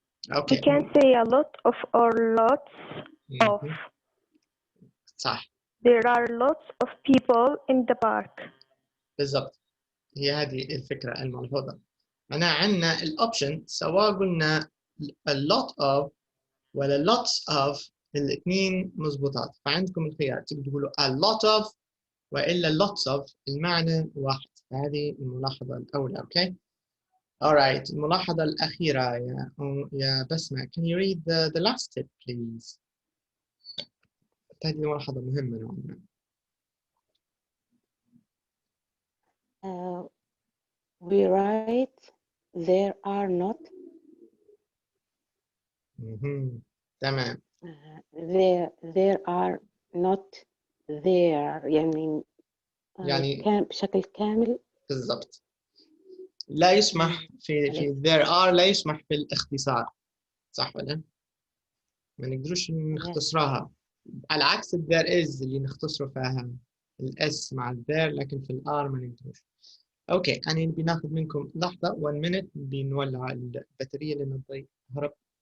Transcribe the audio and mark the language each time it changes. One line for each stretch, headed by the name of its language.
English: Okay. We can say a lot of or lots of.
Arabic: صح.
English: There are lots of people in the park.
Arabic: بالضبط. هي هذه الفكرة الملحوظة. أنا عندنا الأوبشن سواء قلنا a lot of ولا lots of الاثنين مضبوطات، فعندكم الخيار تقدروا تقولوا a lot of وإلا lots of المعنى واحد. هذه الملاحظة الأولى. أوكي. Alright. الملاحظة الأخيرة يا بسمة.
English: Can you read the last tip please?
Arabic: هذه ملاحظة مهمة نوعا ما.
English: We write there are not.
Arabic: تمام.
English: There are not there
Arabic: يعني كان بشكل كامل. بالضبط. لا يسمح في there are لا يسمح بالاختصار. صح ولا؟ ما نقدروش نختصرها. على عكس there is اللي نختصر فيها الاس مع there، لكن في الار ما نقدروش. اوكي انا نبي ناخذ منكم لحظه 1 minute بنولع البطاريه لانه هرب.